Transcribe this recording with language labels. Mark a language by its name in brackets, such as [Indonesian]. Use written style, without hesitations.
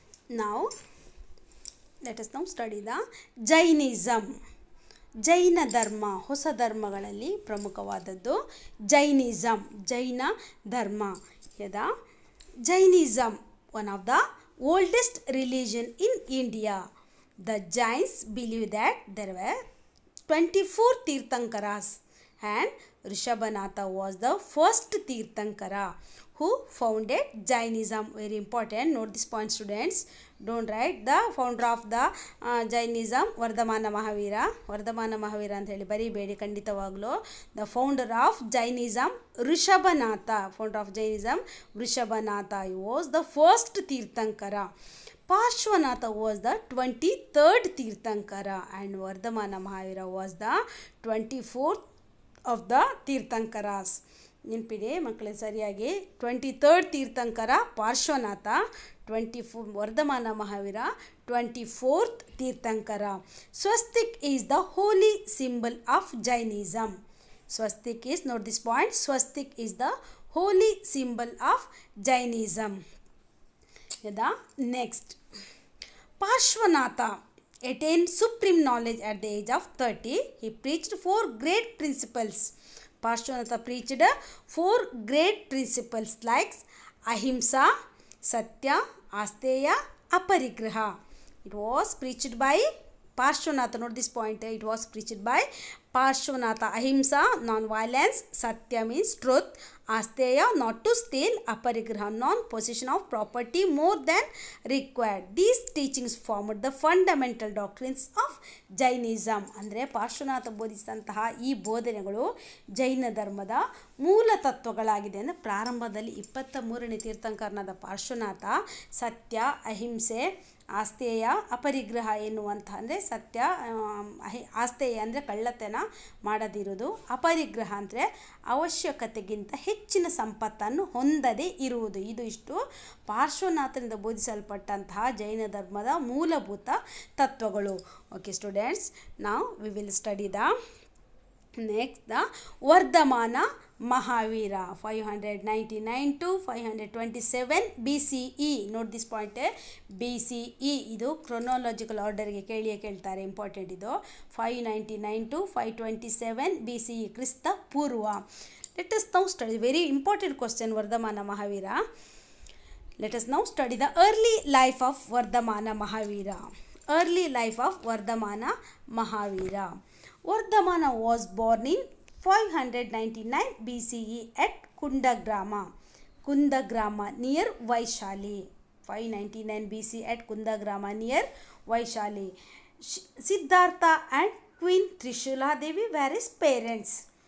[English] Now, let us now study the Jainism. [Kannada] ಜೈನ ಧರ್ಮ, ಹೊಸ ಧರ್ಮಗಳಲ್ಲಿ ಪ್ರಮುಖವಾದದ್ದು ಜೈನಿಸಮ್, ಜೈನ ಧರ್ಮ. [English] ಯದಾ Jainism one of the oldest religion in India. The Jains believe that there were 24 Tirthankaras and Rishabhanatha was the first Tirthankara who founded Jainism. Very important. Note this point, students. Don't write the founder of the Jainism Vardhamana Mahavira. [Kannada] Vardhamana Mahavir ಅಂತ ಹೇಳಿ ಬರೀಬೇಡಿ ಖಂಡಿತವಾಗಲೂ. [English] The founder of Jainism Rishabhanatha. Founder of Jainism Rishabhanatha. he was the first Tirthankara. Parshvanatha was the 23rd Tirthankara and Vardhamana Mahavira was the 24th of the Tirthankaras. [Kannada] ನೆನಪಿದೆ ಮಕ್ಕಳೇ ಸರಿಯಾಗಿ. 23rd Tirthankara Parshvanath, 24 Vardhamana Mahavir, 24th Tirthankara. [English] Swastik is the holy symbol of Jainism. Swastik is, note this point, swastik is the holy symbol of Jainism. ಯದಾ next Parshvanatha attained supreme knowledge at the age of 30. He preached 4 great principles. Parshvanatha preached 4 great principles like ahimsa, satya, asteya, aparigraha. It was preached by Parshvanatha. Note this point. It was preached by Parshvanatha. Ahimsa, non-violence. Satya means truth. Asteya, not to steal. Aparigraha, non-possession of property more than required. These teachings formed the fundamental doctrines of Jainism. [Kannada] ಅಂದರೆ ಪಾರ್ಶ್ವನಾಥ ಬೋಧಿಸಿದಂತಹ ಈ ಬೋಧನೆಗಳು ಜೈನ ಧರ್ಮದ ಮೂಲ ತತ್ವಗಳಾಗಿದೆ. ಅಂದರೆ ಪ್ರಾರಂಭದಲ್ಲಿ 23ನೇ ತೀರ್ಥಂಕರನಾದ ಪಾರ್ಶ್ವನಾಥ ಸತ್ಯ, ಅಹಿಂಸೆ, ಆಸ್ತೇಯ, ಅಪರಿಗ್ರಹ ಎನ್ನುವಂಥ, ಅಂದರೆ ಸತ್ಯ, ಆಸ್ತೇಯ ಅಂದರೆ ಕಳ್ಳತನ ಮಾಡದಿರುವುದು, ಅಪರಿಗ್ರಹ ಅಂದರೆ ಅವಶ್ಯಕತೆಗಿಂತ ಹೆಚ್ಚಿನ ಸಂಪತ್ತನ್ನು ಹೊಂದದೇ ಇರುವುದು. ಇದು ಇಷ್ಟು ಪಾರ್ಶ್ವನಾಥನಿಂದ ಬೋಧಿಸಲ್ಪಟ್ಟಂತಹ ಜೈನ ಧರ್ಮದ ಮೂಲಭೂತ ತತ್ವಗಳು. [English] Okay students, ನಾವು we will study the next the Vardhamana Mahavira 599 to 527 BCE. Note this point, [Kannada] BCE ಇದು ಕ್ರೊನಾಲಜಿಕಲ್ ಆರ್ಡರ್ಗೆ ಕೇಳ್ತಾರೆ, ಇಂಪಾರ್ಟೆಂಟ್ ಇದು. [English] 599 to 527 BCE ಕ್ರಿಸ್ತ ಪೂರ್ವ. Let us now study very important question Vardhamana Mahavira. Let us now study the early life of Vardhamana Mahavira. Early life of Vardhamana Mahavira. Vardhamana was born in 599 BCE at Kundagrama. Kundagrama near Vaishali. 599 BC at Kundagrama near Vaishali. Siddhartha and Queen Trishula Devi were his parents.